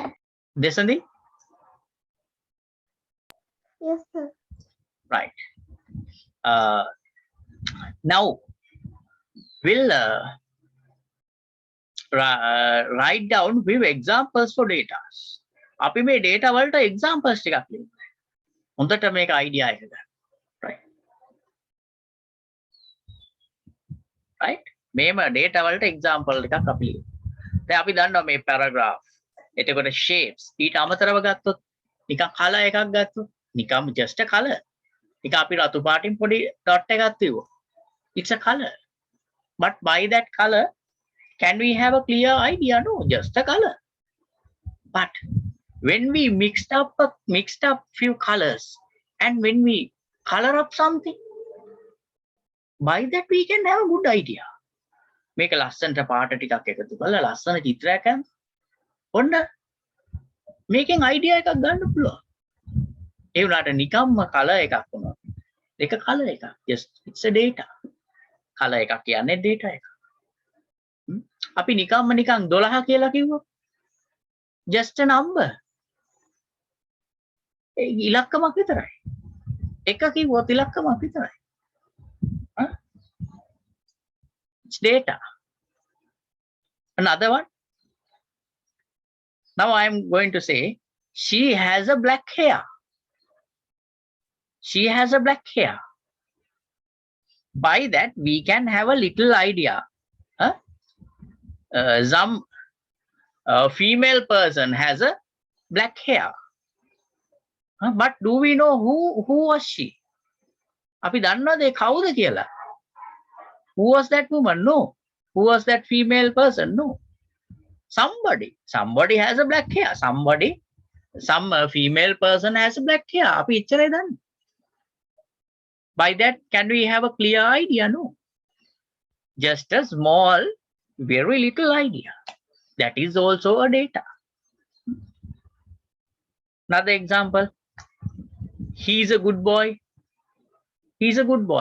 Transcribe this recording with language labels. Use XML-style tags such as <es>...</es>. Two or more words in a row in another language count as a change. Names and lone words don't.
<en>Desandi? Yes, sir. Right. Now, we'll write down few examples for data.</en> <si>අපි මේ data වලට examples ටිකක් ලියමු. හොඳට මේක idea එක ගන්න. Right.</si> <en>Right.</en> <si>මේම data වලට example ටිකක් අපි ලියමු. දැන් අපි දන්නවා මේ paragraph. එතකොට shapes ඊට අමතරව ගත්තොත් නිකන් color එකක් ගත්තොත් නිකම්</si> <en>just a color.</en> <si>නිකන් අපි රතු පාටින් පොඩි dot එකක් තියුවා.</si> <en>It's a color. But by that color, can we have a clear idea? No, just a color. But when we mixed up few colors, and when we color up something, by that we can have a good idea. Make a</en> <si>ලස්සනට පාට ටිකක් එකතු කරලා ලස්සන චිත්‍රයක් ගන්න. ඔන්න මේකෙන් idea එකක් ගන්න පුළුවන්. ඒ වුණාට නිකම්ම color එකක් වුණා. ඒක color එකක්.</si> <en>Just it's a data.</en> <si>color එකක් කියන්නේ data එකක්. අපි නිකම්ම නිකන් 12 කියලා කිව්වොත්</si> <en>just a number.</en> <si>ඒ ඉලක්කමක් විතරයි. එක කිව්වොත් ඉලක්කමක් විතරයි.</si> <en>It's data. Another one. Now I am going to say she has a black hair. She has a black hair. By that we can have a little idea. Some female person has a black hair. But do we know who was she?</en> <si>අපි දන්නවද ඒ කවුද කියලා?</si> <en>Who was that woman? No. Who was that female person? No. Somebody has a black hair. Some female person has a black hair.</en> <si>අපි එච්චරයි දන්නේ.</si> <en>By that, can we have a clear idea? No. Just a small, very little idea. That is also a data. Another example. He's a good boy. He's a good boy.</en>